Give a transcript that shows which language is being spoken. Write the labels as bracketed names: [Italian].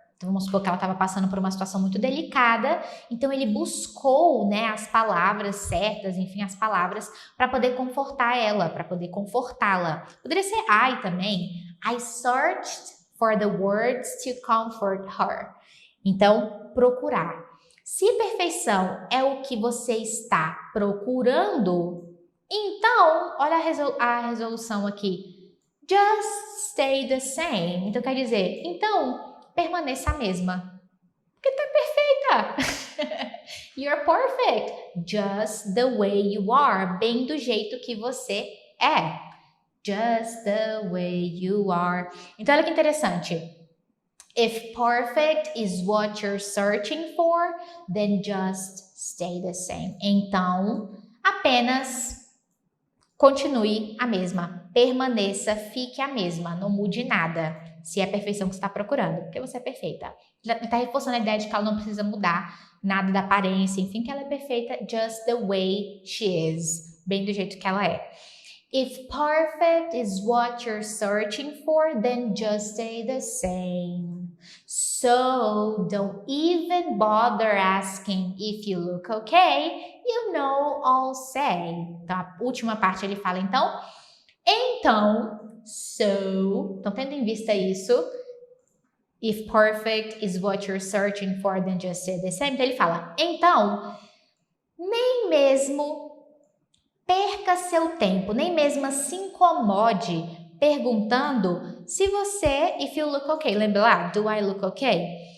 [Portuguese] Então vamos supor que ela estava passando por uma situação muito delicada, então ele buscou, né, as palavras certas, enfim, as palavras para poder confortar ela, para poder confortá-la. Poderia ser I também. [English] I searched for the words to comfort her. [Portuguese] Então, procurar. Se perfeição é o que você está procurando, Então, olha a resolução aqui. Just stay the same. Então, quer dizer, então, permaneça a mesma. Porque tá perfeita. You're perfect. Just the way you are. Bem do jeito que você é. [English] Just the way you are. [Portuguese] Então, olha que interessante. [English] If perfect is what you're searching for, then just stay the same. [Portuguese] Então, apenas continue a mesma, permaneça, fique a mesma, não mude nada. Se é a perfeição que você está procurando, porque você é perfeita. Está reforçando a ideia de que ela não precisa mudar nada da aparência, enfim, que ela é perfeita just the way she is, bem do jeito que ela é. [English] If perfect is what you're searching for, then just stay the same. So don't even bother asking if you look okay. You know, I'll say. [Portuguese] Então, a última parte ele fala, então, so, então tendo em vista isso, if perfect is what you're searching for, then just say the same. Então ele fala, então, nem mesmo perca seu tempo, nem mesmo se incomode perguntando se você, if you look okay, lembra lá, do I look okay?